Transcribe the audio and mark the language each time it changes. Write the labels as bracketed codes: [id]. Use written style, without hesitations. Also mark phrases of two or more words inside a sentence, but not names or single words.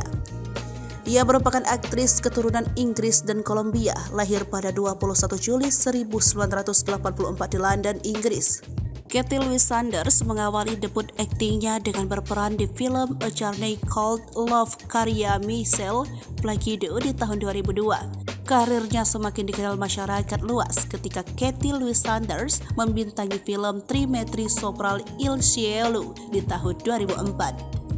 [id] Ia merupakan aktris keturunan Inggris dan Kolombia, lahir pada 21 Juli 1984 di London, Inggris. Katie Louise Sanders mengawali debut aktingnya dengan berperan di film A Journey Called Love karya Michel Placido di tahun 2002. Karirnya semakin dikenal masyarakat luas ketika Katie Louise Sanders membintangi film Trimetri Sopra il Cielo di tahun 2004.